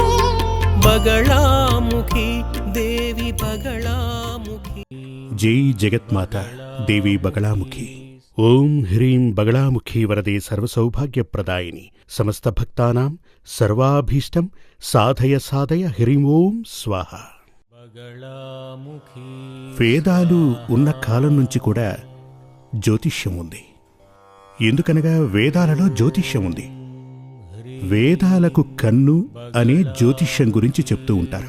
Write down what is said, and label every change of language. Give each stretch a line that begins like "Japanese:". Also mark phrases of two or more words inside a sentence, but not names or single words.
Sanskrit: बगलामुखी देवी बगलामुखी। जय जगत्माता देवी बगलामुखी। ओं ह्रीं बगलामुखी वरदे सर्वसौभाग्यप्रदायिनी समस्त भक्तानां सर्वाभीष्टं साधय साधय హ్రీం ఓం స్వాహ.
Telugu: వేదాలు ఉన్న కాలం నుంచి కూడా జ్యోతిష్యం ఉంది. ఎందుకనగా వేదాలలో జ్యోతిష్యం ఉంది. వేదాలకు కన్ను అనే జ్యోతిష్యం గురించి చెప్తూ ఉంటారు.